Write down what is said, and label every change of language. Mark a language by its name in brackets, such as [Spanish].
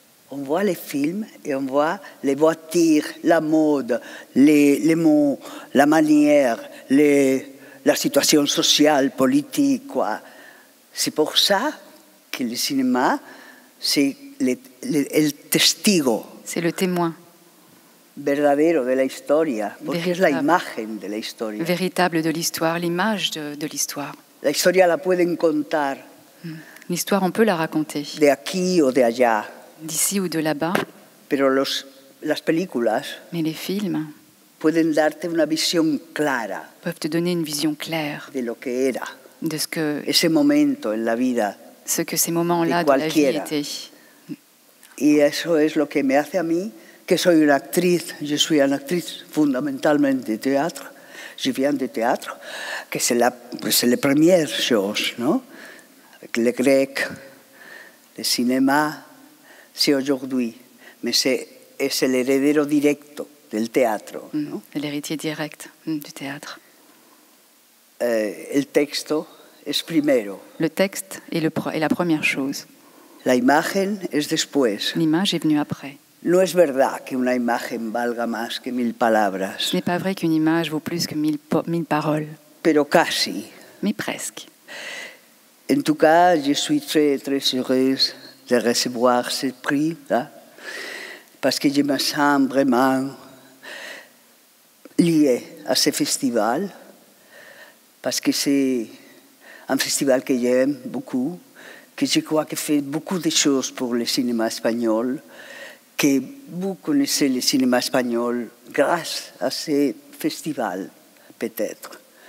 [French] On voit les films et on voit les voitures, la mode, les mots, la manière, la situation sociale, politique, quoi. C'est pour ça que le cinéma, c'est [Spanish] el testigo. [French] C'est le témoin. [Spanish] Verdadero de la historia, porque es la imagen de la historia. [French] Véritable de l'histoire, l'image de l'histoire. [Spanish] La historia la pueden contar. [French] L'histoire, on peut la raconter. [Spanish] De aquí o de allá. [French] D'ici ou de là-bas. [Spanish] Pero las películas. [French] Mais les films. [Spanish] Pueden darte una visión clara. [French] Peuvent te donner une vision claire. [Spanish] De lo que era. [French] De ce que. [Spanish] Ese momento en la vida. [French] Ce que ces moments-là de la vie étaient. [Spanish] Y eso es lo que me hace a mí, que soy una actriz. [French] Je suis une actrice fondamentalement de théâtre. Je viens de théâtre, que c'est la première chose, ¿no? Avec le grec, le cinéma, c'est aujourd'hui, mais c'est l' [Spanish] heredero directo del teatro, [French] ¿no? L'héritier direct du théâtre. [Spanish] El texto es primero. [French] Le texte est la première chose. [Spanish] La imagen es después. [French] L'image est venue après. [Spanish] No es verdad que una imagen valga más que 1000 palabras. [French] Ce n'est pas vrai qu'une image vaut plus que 1000 paroles. [Spanish] Pero casi. [French] Mais presque. En tout cas, je suis très, très heureuse de recevoir ce prix, là, parce que je me sens vraiment liée à ce festival, parce que c'est un festival que j'aime beaucoup, que je crois que fait beaucoup de choses pour le cinéma espagnol, que vous connaissez le cinéma espagnol grâce à ce festival, peut-être.